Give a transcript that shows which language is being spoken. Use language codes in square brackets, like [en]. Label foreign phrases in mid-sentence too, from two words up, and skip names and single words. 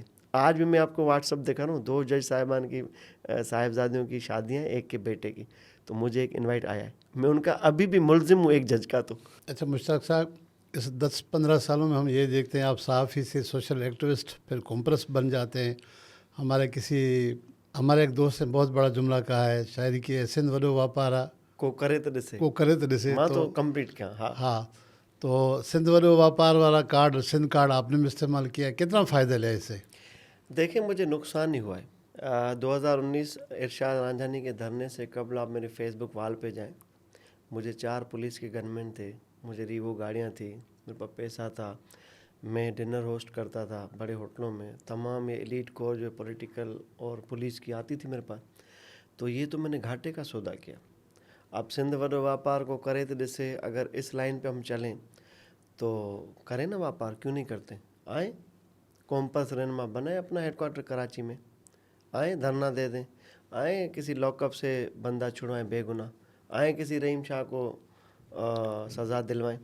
[ur] آج بھی میں آپ کو واٹس ایپ دکھا رہا ہوں، 2 جج صاحبان کی صاحبزادیوں کی شادیاں، ایک کے بیٹے کی، تو مجھے ایک انوائٹ آیا ہے، میں ان کا ابھی بھی ملزم ہوں ایک جج کا. تو اچھا مشتاق صاحب، اس 10-15 سالوں میں ہم یہ دیکھتے ہیں آپ صحافی سے [en] social activist, [ur] پھر کمپریس بن جاتے ہیں. ہمارے ایک دوست نے بہت بڑا جملہ کہا ہے، شاعری کی ہے, [sd] सिंध वॾो वापारा को करे तो ॾिसे, को करे तो ॾिसे। मां तो कंप्लीट क्या। हाँ [ur] ہاں، تو [sd] सिंध वॾो वापार [ur] والا کارڈ، سندھ کارڈ آپ نے بھی استعمال کیا، کتنا فائدہ لیا اس سے? دیکھیے مجھے نقصان نہیں ہوا ہے۔ 2019 ارشاد رانجھانی کے دھرنے سے قبل آپ میرے [en] Facebook wall [ur] پہ جائیں، مجھے 4 پولیس کے گن مین تھے، مجھے ریوو گاڑیاں تھیں، میرے پاس پیسہ تھا، میں ڈنر ہوسٹ کرتا تھا بڑے ہوٹلوں میں، تمام یہ [en] elite core [ur] جو پولیٹیکل اور پولیس کی آتی تھی میرے پاس. تو یہ تو میں نے گھاٹے کا سودا کیا. [sd] अब सिंध वॾो वापार को करे तो ॾिसे, [ur] اگر اس لائن پہ ہم چلیں تو کریں نا بیوپار، کیوں نہیں کرتے? آئے کمپس رہنما بنائے اپنا ہیڈکوارٹر کراچی میں، آئے دھرنا دے دیں، آئے کسی لاک اپ سے بندہ چھڑوائیں بےگناہ، آئے کسی رحیم شاہ کو سزا دلوائیں.